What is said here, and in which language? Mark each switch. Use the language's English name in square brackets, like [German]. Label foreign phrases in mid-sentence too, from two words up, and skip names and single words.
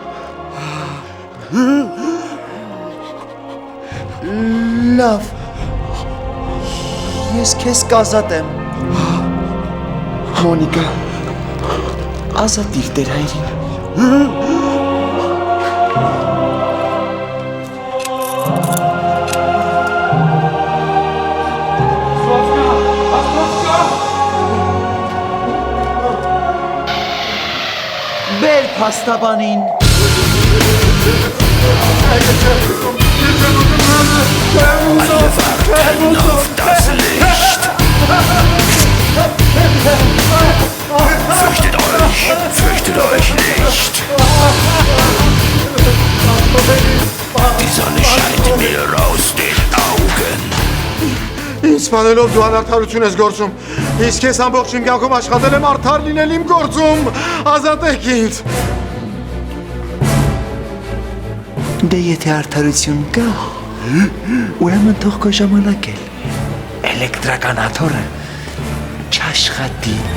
[Armenian] Լավ։ Ես քեզ կազատեմ։ Մոնիկա, ազատիր տեր հայրին։ Բեր փաստաբանին։ [German] Alle warten auf das Licht. Fürchtet euch nicht. Die Sonne scheint mir aus den Augen. [Armenian] Ինձ սպանելով դու անարդարություն ես գործում։ Իսկ ես ամբողջ իմ կյանքում աշխատել եմ արդար լինել իմ գործում։ Ազատեք ինձ։ Դե եթե արդարություն կա, ուրեմն թող քո ժամանակել։ Էլեկտրականաթորը չաշխատի։